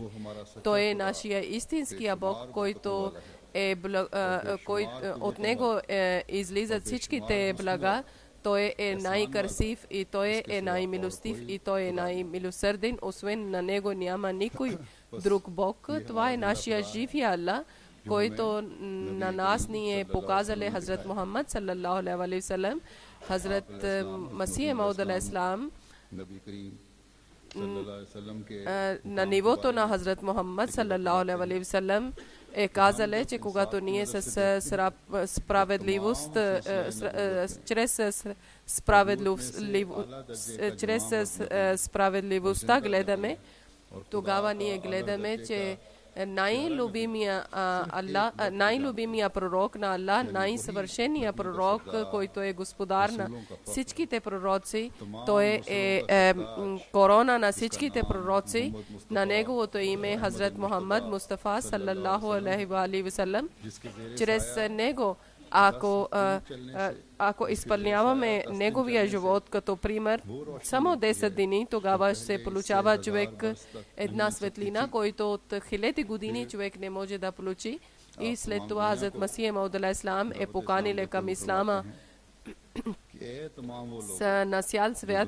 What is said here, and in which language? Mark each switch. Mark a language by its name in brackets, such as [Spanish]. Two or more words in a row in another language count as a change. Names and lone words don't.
[Bulgarian] Той е нашия истинския Бог, който от него излизат всичките блага. Той е най-красив и той е най-милостив и той е най-милосърден. Освен на него няма никой друг Бог. Това е нашия живия Аллах, който на нас ни е показал Хазрат Мухаммад [Arabic] صلى الله عليه وسلم. [Bulgarian] Хазрат Масих Мауд алейхиссалам на нивото на Хазрат Мухаммад [Arabic] صلى الله عليه وسلم [Bulgarian] е казал, че когато ние с справедливост, чрез справедливостта гледаме, тогава ние гледаме, че най-любимия пророк на Аллах, най-съвършения пророк, който е господар на всичките пророци, той е корона на всичките пророци. На неговото име е Хазрат Мухаммад Мустафа [Arabic] صلى الله عليه وسلم. [Bulgarian] Чрез него, ако изпълняваме неговия живот като пример, само 10 дни, тогава ще получава човек една светлина, който от хиляди години човек не може да получи. И след това Хазрат Масих Мауд алейхиссалам е поканил към ислама на цял свят